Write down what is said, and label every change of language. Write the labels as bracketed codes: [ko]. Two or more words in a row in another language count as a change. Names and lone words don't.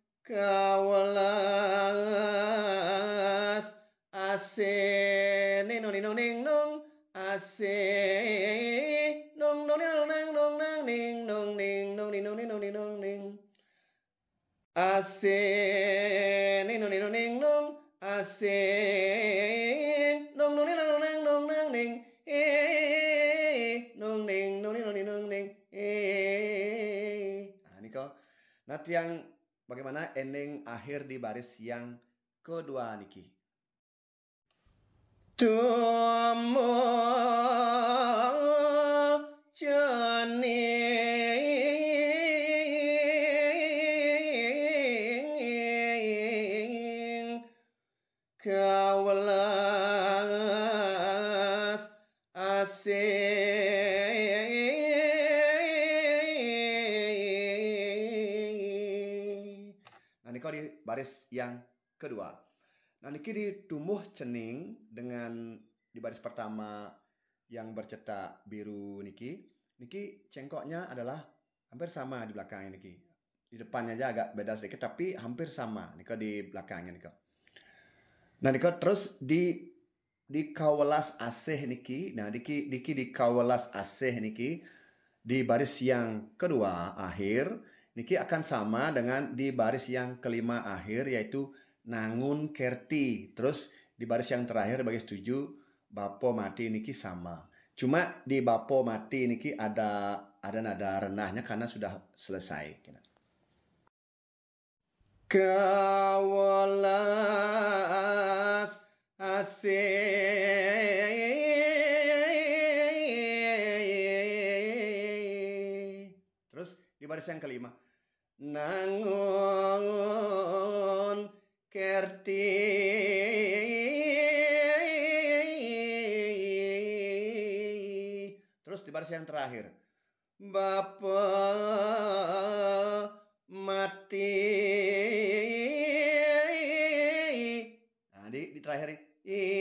[ban] kawelas asin ning nung asin nung ning asin ning nung asin nung ning nung ning. [id] Nah, niko. Nah, tiang bagaimana ending akhir di baris yang kedua niki. [ban] Tumo cening kawelas asing. [id] Nah, niko di baris yang kedua. Nah, niki di tumuh cening dengan di baris pertama yang bercetak biru niki cengkoknya adalah hampir sama di belakangnya niki. Di depannya aja agak beda sedikit tapi hampir sama niko di belakangnya niko. Nah, niko terus di kawelas asih niki. Nah, di kawelas asih niki di baris yang kedua akhir niki akan sama dengan di baris yang kelima akhir yaitu nangun kerti. Terus di baris yang terakhir bagi setuju bapo mati niki sama. Cuma di bapo mati niki ada nada renahnya karena sudah selesai. [ban] Kawelas asih. [id] Terus di baris yang kelima nangun kerti. Terus di baris yang terakhir bapa mati terakhir i.